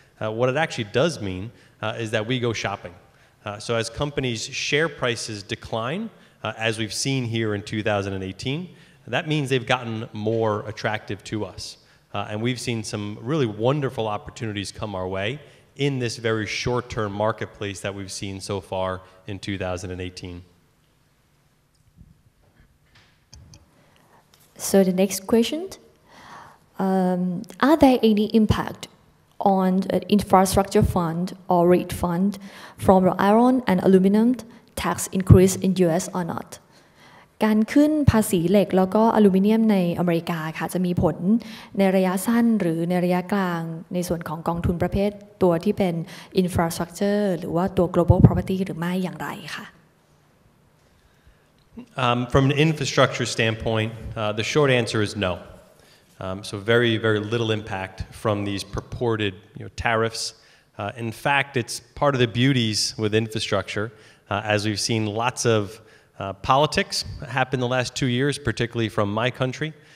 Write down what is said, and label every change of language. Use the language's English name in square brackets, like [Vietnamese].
[English] What it actually does mean is that we go shopping. So as companies' share prices decline, as we've seen here in 2018, that means they've gotten more attractive to us. And we've seen some really wonderful opportunities come our way in this very short-term marketplace that we've seen so far in 2018. So the next question, are there any impact on an infrastructure fund or REIT fund from the iron and aluminum tax increase in US or not [Thai] การขึ้นภาษีเหล็กแล้วก็อลูมิเนียมในอเมริกาค่ะจะมีผลในระยะสั้นหรือในระยะกลางในส่วนของกองทุนประเภทตัวที่เป็น infrastructure หรือว่าตัว global property หรือไม่อย่างไรค่ะ [English] From an infrastructure standpoint, the short answer is no. So very, very little impact from these purported tariffs. In fact, it's part of the beauties with infrastructure, as we've seen lots of politics happen the last 2 years, particularly from my country.